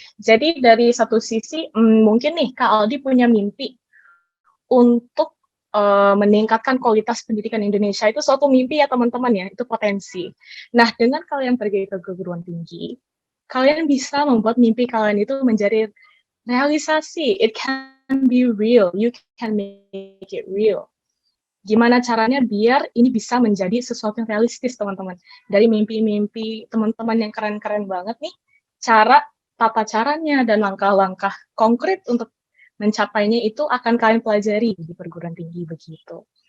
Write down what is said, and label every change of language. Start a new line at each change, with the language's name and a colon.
Indonesian: Jadi dari satu sisi, mungkin nih Kak Aldi punya mimpi untuk meningkatkan kualitas pendidikan Indonesia. Itu suatu mimpi ya teman-teman ya, itu potensi. Nah, dengan kalian pergi ke perguruan tinggi, kalian bisa membuat mimpi kalian itu menjadi realisasi.
English: It can be real, you can make it real.
Indonesian: Gimana caranya biar ini bisa menjadi sesuatu yang realistis, teman-teman. Dari mimpi-mimpi teman-teman yang keren-keren banget nih, tata caranya dan langkah-langkah konkret untuk mencapainya itu akan kalian pelajari di perguruan tinggi begitu.